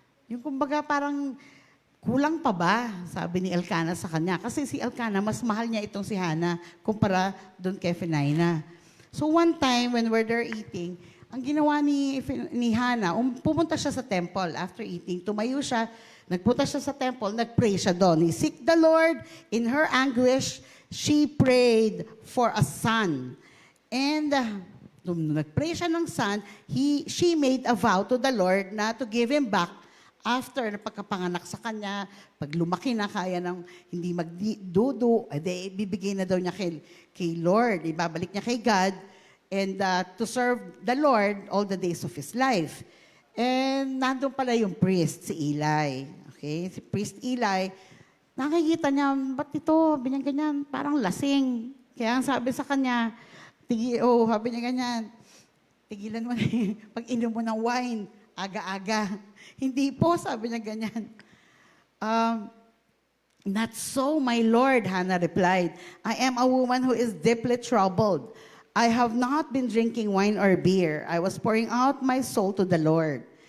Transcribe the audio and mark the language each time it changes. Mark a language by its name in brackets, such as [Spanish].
[Filipino] Yung kumbaga parang kulang pa ba? Sabi ni Elkanah sa kanya. Kasi si Elkanah, mas mahal niya itong si Hannah kumpara doon kay Phinehina. [English] So one time when we're there eating, [Filipino] ang ginawa ni Hannah, pumunta siya sa temple after eating, tumayo siya, nagpunta siya sa temple, nagpray siya doon. [English] He seek the Lord. In her anguish, she prayed for a son. [Filipino] And nung nagpray siya ng son, [English] she made a vow to the Lord [Filipino] na to give him back after na pagkapanganak sa kanya, pag lumaki na kaya ng hindi magdudu, bibigay na daw niya kay Lord, ibabalik niya kay God, [English] and to serve the Lord all the days of his life. [Filipino] And nandun pala yung priest, si Eli. Okay? Si priest Eli, nakikita niya, ba't ito, ganyan, parang lasing. Kaya ang sabi sa kanya, sabi niya ganyan, tigilan mo na pag-inom mo ng wine, aga-aga. Hindi po, sabi niya ganyan. [English] Not so, my Lord, Hannah replied. I am a woman who is deeply troubled. I have not been drinking wine or beer. I was pouring out my soul to the Lord.